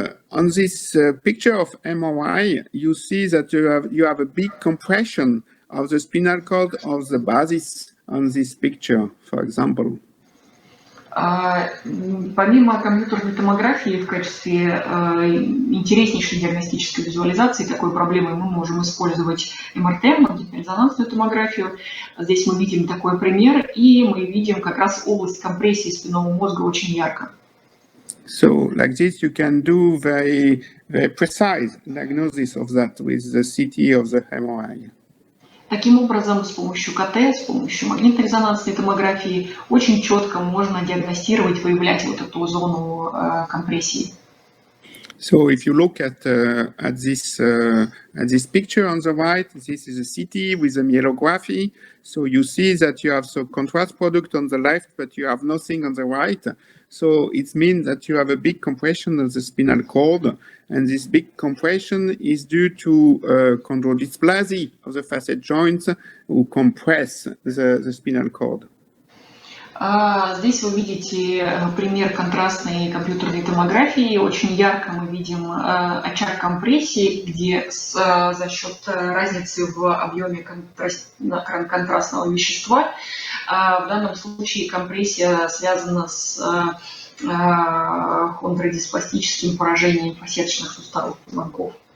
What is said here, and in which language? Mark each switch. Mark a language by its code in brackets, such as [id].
[en] On this picture of MRI, you see that you have a big compression of the spinal cord of the basis on this picture, for example. [ru] Помимо компьютерной томографии в качестве интереснейшей диагностической визуализации такой проблемы мы можем использовать МРТ, магнитно-резонансную томографию. Здесь мы видим такой пример, и мы видим как раз область компрессии спинного мозга очень ярко. [en] So, like this, you can do very precise diagnosis of that with the CT of the MRI. [ru] Таким образом, с помощью КТ, с помощью магнитно-резонансной томографии очень четко можно диагностировать, выявлять вот эту зону компрессии. [en] So, if you look at this picture on the right, this is a CT with a myelography. So you see that you have some contrast product on the left, but you have nothing on the right. So it means that you have a big compression of the spinal cord, and this big compression is due to chondrodysplasia of the facet joints who compress the spinal cord. [ru] Здесь вы видите пример контрастной компьютерной томографии. Очень ярко мы видим очаг компрессии, где за счет разницы в объеме контрастного вещества в данном случае компрессия связана с хондродиспластическим поражением фасеточных суставов позвонков.